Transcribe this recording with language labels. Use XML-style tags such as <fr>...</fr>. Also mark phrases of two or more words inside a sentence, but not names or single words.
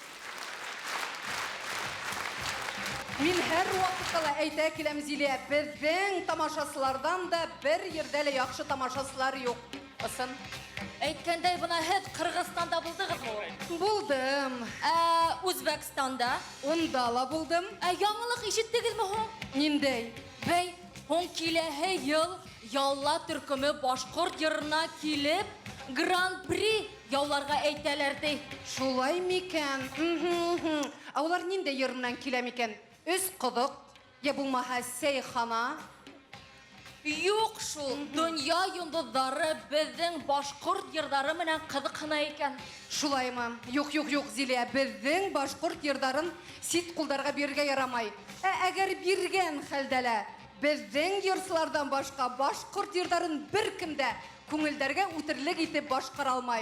<ba>Мин һәр вакытта әйтә киләм Зилия, безнең тамашасылардан да бер ердә лә яхшы тамашасылар юк. Ысын. Әйткәндәй, бына һез Кыргызстанда булдыгызмы? Булдым. Үзбәкстанда? Унда ла булдым. Яңалык ишеттегезме һуң? Ниндәй? Бәй, һуң киләһе ел Ялла төркеме башкорт йырына килеп, Гран-при яуларга әйтәләр ди. Шулай микән? Алар ниндәй йырыннан килә микән? Өс кыдык, я булмаһа Сәйхана? Юк шул, дөнья йондызлары безнең башкорт йырдары менән кызыксына икән. Шулаймы? Юк, Зилия, безнең башкорт йырдарын сит кулдарга бирергә ярамай. Әгәр биргән хәлдәлә безнең йырсылардан башка башкорт йырдарын беркем дә күңелдәргә үтерлек итеп башкара алмай.</ba>